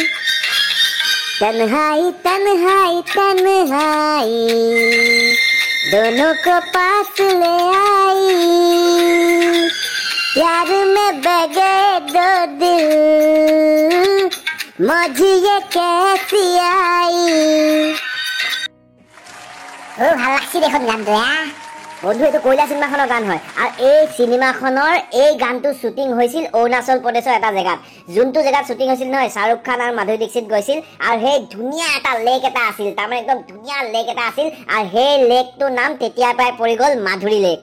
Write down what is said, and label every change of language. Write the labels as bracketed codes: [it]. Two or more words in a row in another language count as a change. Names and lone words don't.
[hi] तन्हाई तन्हाई तन्हाई दोनों को पास ले आई। प्यार में बह गए दो दिल, मौज ये कैसी आई। [as] ओ ভাল লাগছি দেখোন গানটো। বন্ধু এইটো কয়লা চিনেমাখনৰ গান হয় আৰু এই চিনেমাখনৰ এই গানটো শ্বুটিং হৈছিল অৰুণাচল প্ৰদেশৰ এটা জেগাত। যোনটো জেগাত শ্বুটিং হৈছিল নহয় শাহৰুখ খান আৰু মাধুৰী দীক্ষিত গৈছিল আৰু সেই ধুনীয়া এটা লেক এটা আছিল, তাৰমানে একদম ধুনীয়া লেক এটা আছিল আৰু সেই লেকটোৰ নাম তেতিয়াৰ পৰাই পৰি গ'ল মাধুৰী লেক।